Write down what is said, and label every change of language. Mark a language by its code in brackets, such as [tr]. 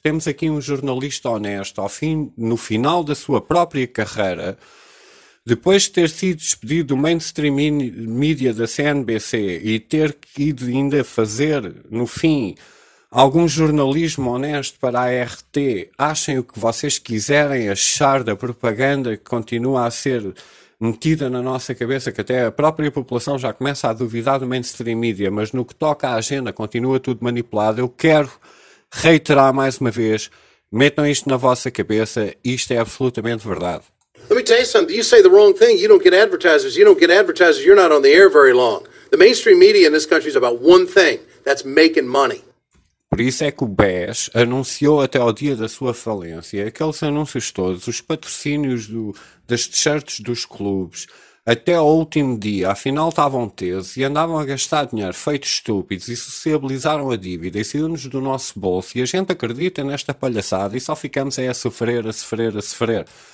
[pt] Temos aqui um jornalista honesto, no final da sua própria carreira, depois de ter sido despedido do mainstream media da CNBC e ter ido ainda fazer, no fim, algum jornalismo honesto para a RT, achem o que vocês quiserem achar da propaganda que continua a ser metida na nossa cabeça, que até a própria população já começa a duvidar do mainstream media, mas no que toca à agenda continua tudo manipulado. Eu quero reiterar mais uma vez: metam isto na vossa cabeça, isto é absolutamente verdade. [en] Let me tell you something. You say the wrong thing. You don't get advertisers. You don't get advertisers. You're not on the air very long. The mainstream media in this country is about one thing. That's making money. [pt] Por isso é que o BES anunciou até ao dia da sua falência aqueles anúncios todos, os patrocínios das t-shirts dos clubes, até ao último dia, afinal estavam tesos e andavam a gastar dinheiro, feitos estúpidos, e sociabilizaram a dívida e saíram-nos do nosso bolso. E a gente acredita nesta palhaçada e só ficamos aí a sofrer, a sofrer, a sofrer.